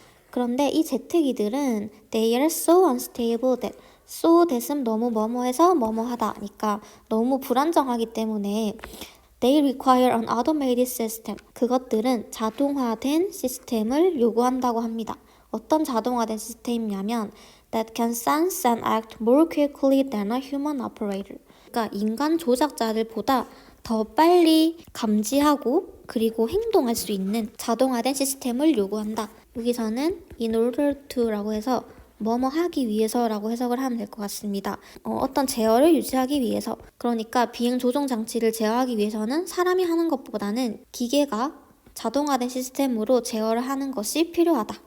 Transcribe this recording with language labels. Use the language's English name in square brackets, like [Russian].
[Korean] 그런데 이 제트기들은 [English] they are so unstable that, [Korean] so that은 너무 뭐뭐해서 뭐뭐하다니까 너무 불안정하기 때문에 [English] they require an automated system, [Korean] 그것들은 자동화된 시스템을 요구한다고 합니다. 어떤 자동화된 시스템이냐면 [English] that can sense and act more quickly than a human operator. [Korean] 그러니까 인간 조작자들보다 더 빨리 감지하고 그리고 행동할 수 있는 자동화된 시스템을 요구한다. 여기서는 [English] in order to [Korean] 라고 해서 뭐뭐 하기 위해서라고 해석을 하면 될 것 같습니다. 어떤 제어를 유지하기 위해서, 그러니까 비행 조종 장치를 제어하기 위해서는 사람이 하는 것보다는 기계가 자동화된 시스템으로 제어를 하는 것이 필요하다.